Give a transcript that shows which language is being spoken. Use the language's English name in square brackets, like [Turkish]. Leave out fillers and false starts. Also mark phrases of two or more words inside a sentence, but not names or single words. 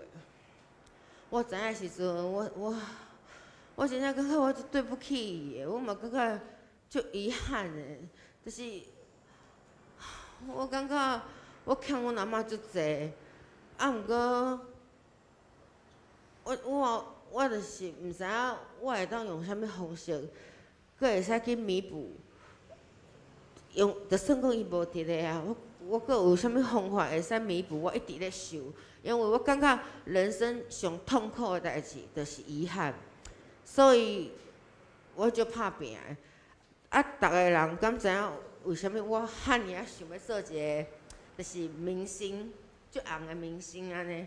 [Min Nan Chinese] 我知影时阵，我真正感觉我对不起伊的，我嘛感觉足遗憾的，就是我感觉我欠阮阿嬷足济，啊，毋过我就是毋知影我会当用啥物方式，佫会使去弥补。用，就算讲伊无伫咧啊，我佫有啥物方法会使弥补我一直咧受？因为我感觉人生上痛苦的代志就是遗憾，所以我就拍拼的。啊，逐个人敢知影为虾米我遐尔啊想要做一个，就是明星，足红的明星安尼？